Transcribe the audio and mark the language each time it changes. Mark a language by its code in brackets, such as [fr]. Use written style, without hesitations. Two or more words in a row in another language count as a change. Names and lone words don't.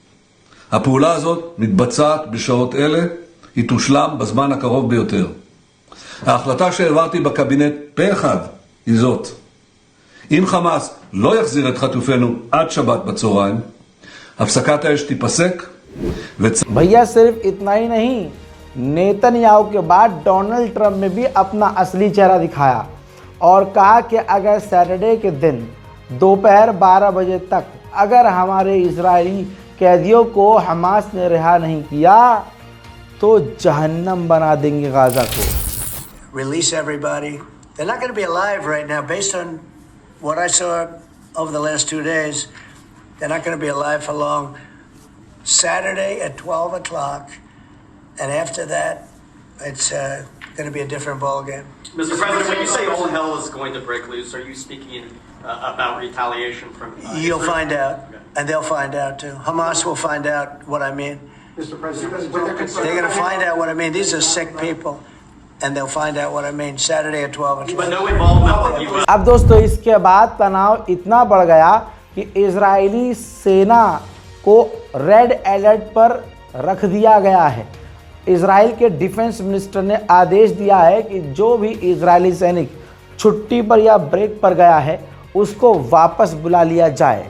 [he] הפעולה הזאת מתבצעת בשעות אלה, היא תושלם בזמן הקרוב ביותר. ההחלטה שהעברתי בקבינט פה אחד היא זאת: אם חמאס לא יחזיר את חטופינו עד שבת בצהריים, הפסקת האש תיפסק. [hi] भैया सिर्फ इतना ही नहीं, नेतन्याहू के बाद डोनाल्ड ट्रंप ने भी अपना असली चेहरा दिखाया और कहा कि अगर सैटरडे के दिन दोपहर 12 बजे तक अगर हमारे इजरायली कैदियों को हमास ने रिहा नहीं किया तो जहन्नम बना देंगे गाज़ा को। [en] Release everybody. They're not going to be alive right now based on what I saw over the last 2 days. They're not going to be alive for long. Saturday at 12 o'clock, and after that, it's going to be a different ball game. Mr. President, when you say all hell is going to break loose, are you speaking about retaliation from You'll Israel? find out, and they'll find out too. Hamas will find out what I mean. Mr. President, They're going to find out what I mean. These are sick people, and they'll find out what I mean. Saturday at 12 o'clock. but no involvement with you. [hi] अब दोस्तों, इसके बाद तनाव इतना बढ़ गया कि इजरायली सेना को [en] red alert [hi] पर रख दिया गया है। इजराइल के [en] defence minister [hi] ने आदेश दिया है कि जो भी इजरायली सैनिक छुट्टी पर या ब्रेक पर गया है उसको वापस बुला लिया जाए।